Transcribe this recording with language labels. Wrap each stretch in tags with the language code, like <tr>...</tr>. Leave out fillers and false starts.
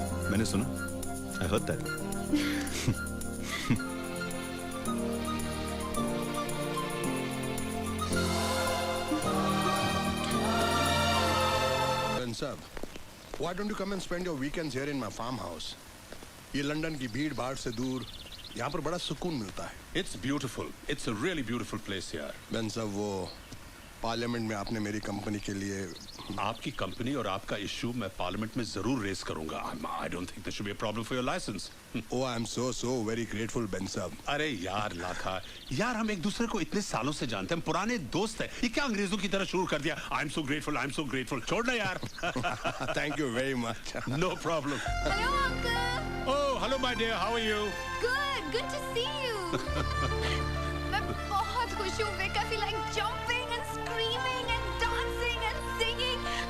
<en>मैंने सुना। I heard that. Sir, why don't you come and spend your weekends here in my farmhouse?</en> <hi>ये London की भीड़ भाड़ से दूर, यहाँ पर बड़ा सुकून मिलता है।</hi> <en>It's beautiful. It's a really beautiful place here.</en> <hi>Ben साहब, वो पार्लियामेंट में आपने मेरी कंपनी के लिए आपकी कंपनी और आपका इश्यू मैं पार्लियामेंट में जरूर रेस करूंगा।</hi> <en>I don't think there should be a problem for your license. Oh, I'm so very grateful, Ben साहब।</en> <hi>अरे यार लाखा, यार हम एक दूसरे को इतने सालों से जानते हैं, पुराने दोस्त हैं। ये क्या अंग्रेजों की तरह शुरू कर दिया?</hi> <en>I'm so grateful.</en> <hi>छोड़ना यार।</hi> <en>Thank you very much. No problem. Hello, uncle. Oh, hello my dear. How are you? Good to see you.</en> <hi>मैं बहुत खुश हूँ, Vic.</hi> <en>I feel like jumping and screaming and dancing and singing.</en>